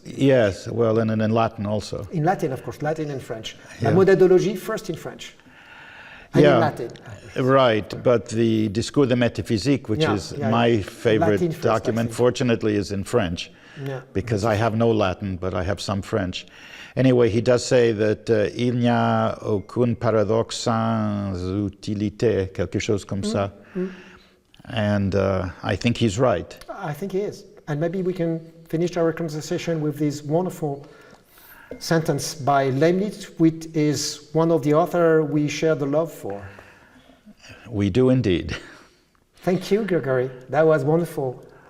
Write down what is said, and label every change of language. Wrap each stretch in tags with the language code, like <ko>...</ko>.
<en>Yes, well, and in Latin also. In Latin, of course, Latin and French. Yeah. La modédologie first in French. And in Latin. Right, but the Discours de métaphysique, which is my favorite Latin first, document, fortunately is in French, because I have no Latin, but I have some French. Anyway, he does say that</en> <fr>il n'y a aucun paradoxe sans utilité, quelque chose comme ça.</fr> <en>And I think he's right. I think he is. And maybe we can finish our conversation with this wonderful sentence by Leibniz, which is one of the authors we share the love for. We do indeed. Thank you, Gregory. That was wonderful.</en>